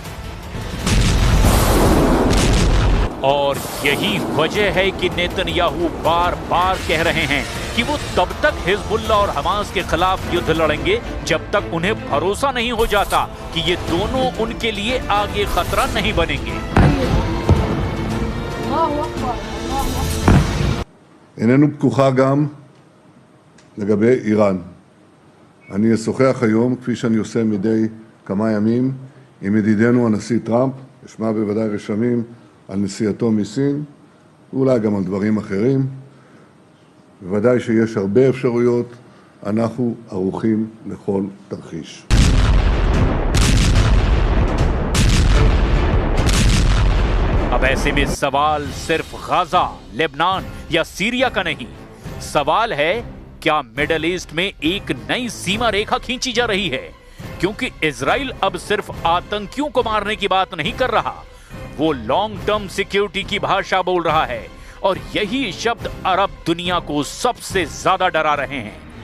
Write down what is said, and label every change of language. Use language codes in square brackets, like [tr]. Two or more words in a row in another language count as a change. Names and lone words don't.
[hi] और यही वजह है कि नेतन्याहू बार बार कह रहे हैं कि वो तब तक हिजबुल्लाह और हमास के खिलाफ युद्ध लड़ेंगे जब तक उन्हें भरोसा नहीं हो जाता कि ये दोनों उनके लिए आगे खतरा नहीं बनेंगे। [he] איננו פתוחה גם לגבי איראן. אני אשוחח היום, כפי שאני עושה מדי כמה ימים, עם ידידנו הנשיא טראמפ, אשמע בוודאי רשמים על נסיעתו מסין, ואולי גם על דברים אחרים. בוודאי שיש הרבה אפשרויות, אנחנו ערוכים לכל תרחיש. [hi] अब ऐसे में सवाल सिर्फ गाजा, लेबनान या सीरिया का नहीं, सवाल है क्या मिडिल ईस्ट में एक नई सीमा रेखा खींची जा रही है? क्योंकि इजराइल अब सिर्फ आतंकियों को मारने की बात नहीं कर रहा, वो [en] long term security [hi] की भाषा बोल रहा है, और यही शब्द अरब दुनिया को सबसे ज्यादा डरा रहे हैं।